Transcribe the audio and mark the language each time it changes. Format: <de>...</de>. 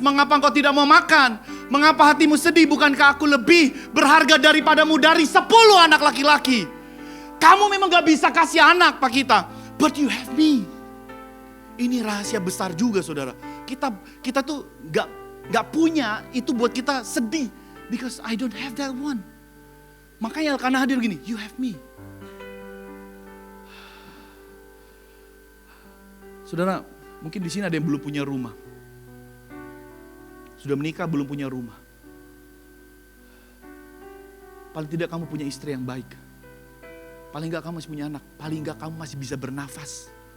<id>Mengapa engkau tidak mau makan? Mengapa hatimu sedih? Bukankah aku lebih berharga daripadamu dari 10 anak laki-laki? Kamu memang gak bisa kasih anak Pak kita,</id> <en>but you have me.</en> <id>Ini rahasia besar juga saudara. Kita tuh gak punya, itu buat kita sedih.</id> <en>Because I don't have that one.</en> <id>Makanya Elkana hadir gini,</id> <en>you have me.</en> <id>Saudara, mungkin di sini ada yang belum punya rumah. Sudah menikah belum punya rumah. Paling tidak kamu punya istri yang baik. Paling enggak kamu masih punya anak. Paling enggak kamu masih bisa bernafas.</id>